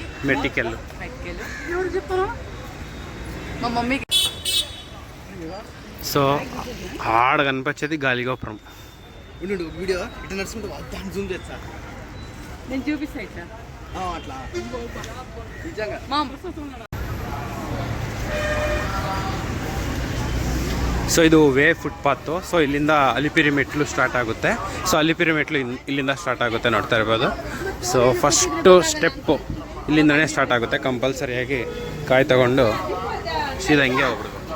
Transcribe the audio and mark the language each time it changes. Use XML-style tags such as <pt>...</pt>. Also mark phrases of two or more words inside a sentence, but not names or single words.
<te>మెట్టికెళ్ళు మా మమ్మీకి. సో ఆడ కనిపించేది గాలిగోపురం. వీడియో ఇట్లా నడుచుకుంటూ దాన్ని జూమ్ చేస్తా, నేను చూపిస్తా ఇట్లా అట్లా నిజంగా.</te> <kn>ಸೊ ಇದು ವೇ ಫುಟ್ಪಾತು. ಸೊ ಇಲ್ಲಿಂದ ಅಲಿಪಿರಿ ಮೆಟ್ಲು ಸ್ಟಾರ್ಟ್ ಆಗುತ್ತೆ. ಸೊ ಅಲಿಪಿರಿ ಮೆಟ್ಲು ಇಲ್ಲಿಂದ ಸ್ಟಾರ್ಟ್ ಆಗುತ್ತೆ, ನೋಡ್ತಾ ಇರ್ಬೋದು. ಸೊ ಫಸ್ಟು ಸ್ಟೆಪ್ಪು ಇಲ್ಲಿಂದನೇ ಸ್ಟಾರ್ಟ್ ಆಗುತ್ತೆ. ಕಂಪಲ್ಸರಿಯಾಗಿ ಕಾಯಿ ತಗೊಂಡು ಸೀದಾ ಹಿಂಗೆ ಹೋಗ್ಬಿಡ್ಬೇಕು.</kn>